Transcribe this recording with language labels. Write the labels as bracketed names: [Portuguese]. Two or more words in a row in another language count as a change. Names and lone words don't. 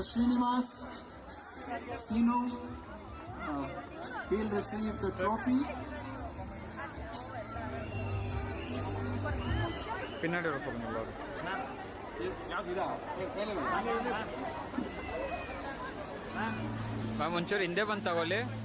[English] Srinivas Sino. He'll receive the trophy. [Tamil] பின்னாடி வர சொல்லுங்க எல்லாரும். [Kannada] ಮ್ಯಾಮ್ ಒಂಚೂರು ಹಿಂದೆ ಬಂದು ತಗೊಳ್ಳಿ.